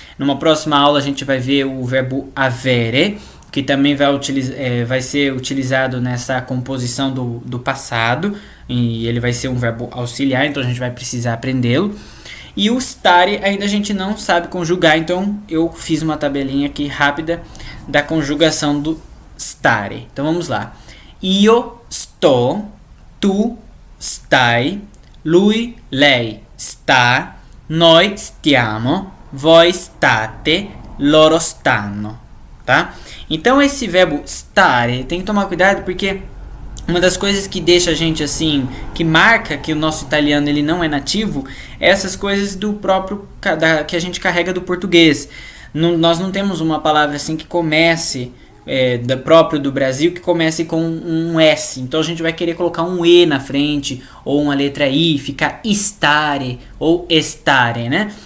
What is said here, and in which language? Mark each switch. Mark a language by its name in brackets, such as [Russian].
[Portuguese] Numa próxima aula a gente vai ver o verbo avere, que também vai ser utilizado nessa composição do passado, e ele vai ser um verbo auxiliar, então a gente vai precisar aprendê-lo. E o stare ainda a gente não sabe conjugar, então eu fiz uma tabelinha aqui rápida da conjugação do stare. Então vamos lá. [Italian] Io sto, tu stai, lui, lei sta, noi stiamo, voi state, loro stanno, tá? [Portuguese] Então esse verbo stare tem que tomar cuidado porque uma das coisas que deixa a gente assim, que marca que o nosso italiano ele não é nativo, é essas coisas do próprio que a gente carrega do português. Nós não temos uma palavra assim que comece próprio do Brasil que comece com um S, então a gente vai querer colocar um E na frente ou uma letra I, ficar stare ou estare, né?